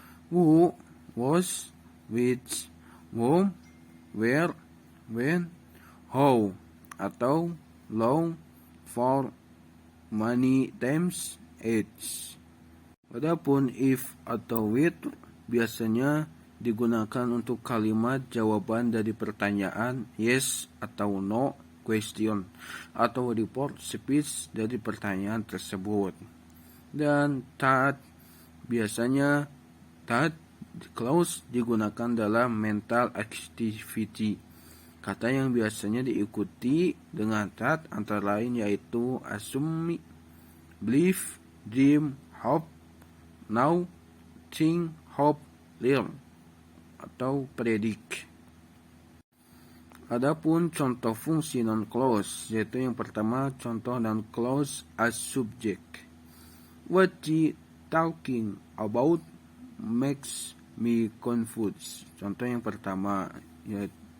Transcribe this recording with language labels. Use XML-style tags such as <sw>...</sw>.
<en>Who, was, which, whom, where, when, how, atau long, for, many times, age.</en> <id>Adapun if atau with biasanya digunakan untuk kalimat jawaban dari pertanyaan yes atau no question, atau report speech dari pertanyaan tersebut. Dan that biasanya clause digunakan dalam mental activity. Kata yang biasanya diikuti dengan that antara lain yaitu assume, believe, dream, hope, now, think, hope, learn, atau predict. Adapun contoh fungsi noun clause yaitu yang pertama contoh noun clause as subject.</id> <en>What she talking about makes me confused.</en> <id>Contoh yang pertama yaitu.</id>